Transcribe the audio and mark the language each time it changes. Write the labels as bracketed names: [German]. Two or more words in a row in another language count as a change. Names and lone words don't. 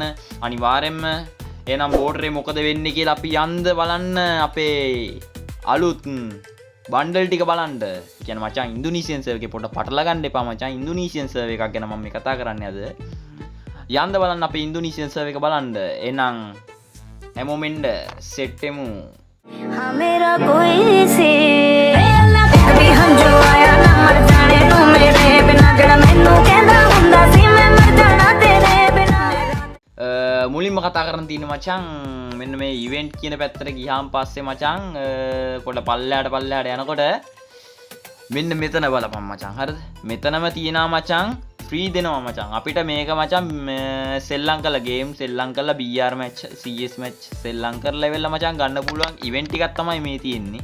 [Sinhala] අනිවාර්යෙන්ම එහෙනම් බෝඩරේ මොකද වෙන්නේ කියලා අපි යන්න බලන්න අපේ අලුත් බන්ඩල් ටික බලන්න. කියන මචං [English] Indonesian server [Sinhala] එකේ පොඩ්ඩක් පටල ගන්න එපා මචං. [English] Indonesian server [Sinhala] එකක් ගැන මම මේ කතා කරන්නේ අද. යන්න බලන්න අපේ [English] Indonesian server [Sinhala] එක බලන්න. එහෙනම් හැමෝම එන්න සෙට් එමු. [Hindi] हाँ मेरा कोई से अभी हम जो आया ना [Punjabi] ਮਰ ਜਾਣੇ ਤੂੰ ਮੇਰੇ ਬਿਨਾ ਜੜਾ ਮੈਨੂੰ ਕਹਿੰਦਾ ਹੁੰਦਾ ਸੀ ਮੈਂ ਮਰ ਜਾਣਾ ਤੇਰੇ ਬਿਨਾ [Sinhala] මුලින්ම කතා කරන්න තියෙන මචං මෙන්න මේ ඉවෙන්ට් කියන පැත්තට ගියාම පස්සේ මචං පොඩ පල්ලයට යනකොට මෙන්න මෙතන බලපන් මචං. හරිද? මෙතනම තියෙනවා මචං ෆ්‍රී දෙනවා මචං. අපිට මේක මචං සෙල්ලම් කරලා ගේම් සෙල්ලම් කරලා [English] BR match CS match [Sinhala] සෙල්ලම් කරලා ලෙවල් මචං ගන්න පුළුවන් ඉවෙන්ට් එකක් තමයි මේ තියෙන්නේ.